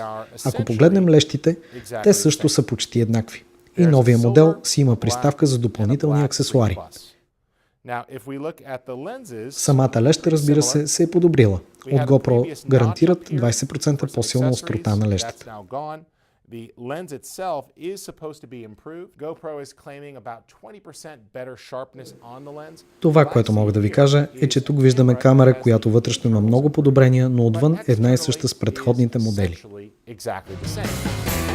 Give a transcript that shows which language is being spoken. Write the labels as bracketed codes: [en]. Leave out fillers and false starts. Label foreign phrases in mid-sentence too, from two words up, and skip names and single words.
[bg] Ако погледнем лещите, те също са почти еднакви. И новия модел си има приставка за допълнителни аксесуари. Самата леща, разбира се е подобрила. От GoPro гарантират 20% по-силна острота на лещата. [en] The lens itself is supposed to be improved. GoPro is claiming about 20% better sharpness on the lens. [bg] Това, което мога да ви кажа, е, че тук виждаме камера, която вътрешно има много подобрения, но отвън една и съща с предходните модели.